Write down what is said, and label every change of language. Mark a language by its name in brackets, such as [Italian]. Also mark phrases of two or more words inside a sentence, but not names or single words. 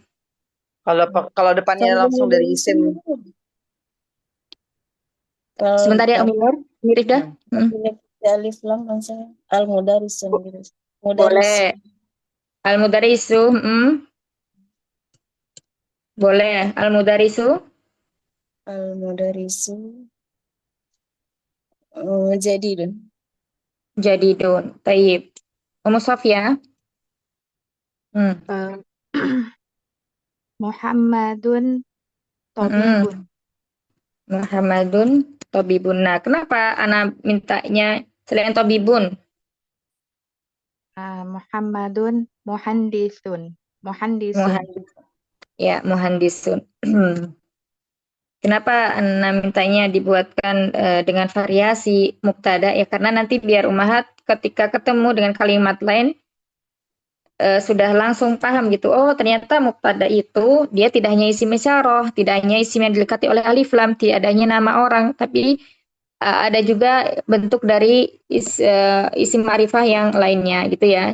[Indonesian] Kalau depannya langsung dari isim. Sebentar ya Umi Nur, Umi Rifda. Alif lam langsung al mudarisun gitu. Boleh. Al-mudarisu. Boleh. Al-mudarisu, [Arabic] المدرس جديد. [Indonesian] jadidun. Taib. Umu Sofia. Hmm. Eh, Muhammadun Mm-mm. tabibun. [Arabic] محمد طبيب. [Indonesian] Nah, kenapa Ana mintanya selain Tobibun? [Arabic] محمد مهندس. [Indonesian] Muhandisun. Muhandis. Ya, Muhandisun. Kenapa Ana mintanya dibuatkan dengan variasi mubtada? Ya, karena nanti biar Umahat ketika ketemu dengan kalimat lain sudah langsung paham gitu. Oh, ternyata mubtada itu dia tidak hanya [Arabic] اسم إشارة, [Indonesian] tidak hanya isim yang dilekati oleh alif lam, tidak adanya nama orang, tapi ada juga bentuk dari [Arabic] اسم معرفة [Indonesian] yang lainnya gitu ya.